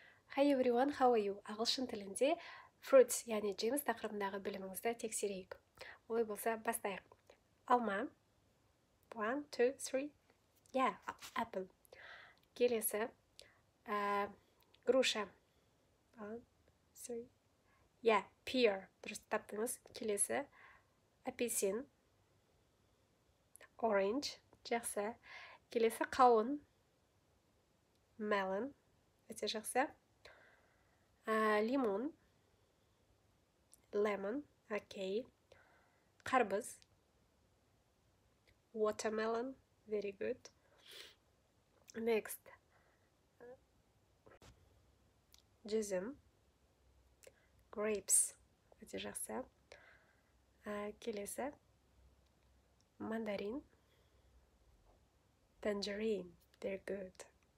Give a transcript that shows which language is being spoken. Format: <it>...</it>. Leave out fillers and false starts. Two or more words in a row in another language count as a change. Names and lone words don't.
<en>Hi everyone, how are you?</en> <kk>Ағылшын тілінде fruits, яғни жеміс тақырыбындағы біліміңізді тексерейік. Олай болса, бастайық. Алма. 1, 2, 3.</kk> <en>Yeah, apple. Келесі.</en> <kk>Груша. 1, 3.</kk> <en>Yeah, pear.</en> <kk>Дұрыс таптыңыз. Келесі. Апельсин. Orange. Жақсы. Келесі қауын. Melon. Өте жақсы. Лимон. Lemon. Окей. Қарбыз.</kk> <en>Watermelon. Very good. Next.</en> <kk>Жүзім. Grapes. Өте жақсы. Келесі. Мандарин.</kk> <en>Tangerine. Very good.</en>